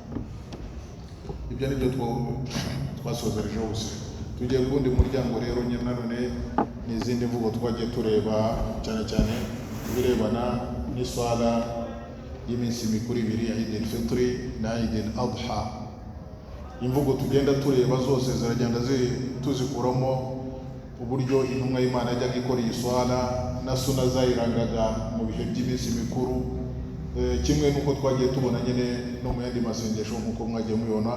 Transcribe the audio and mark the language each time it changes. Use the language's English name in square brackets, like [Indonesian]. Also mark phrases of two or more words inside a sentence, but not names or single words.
[Kinyarwanda] Ibyo ni byo twasozerejeho gusa. Tugiye ku wundi muryango rero nanone n'izindi mvugo twagiye tureba, cyane cyane birebana n'iswala y'iminsi mikuru ibiri ya Eid al-Fitr na Eid al-Adha. Imvugo tugenda tureba zose ziragenda tuzikuramo uburyo intumwa y'Imana yajyaga ikora iyi swala na sunna zayirangaga mu bihe by'iminsi mikuru, kimwe n'uko twagiye tubona nyine no mu yandi masengesho nk'uko mwagiye mubibona.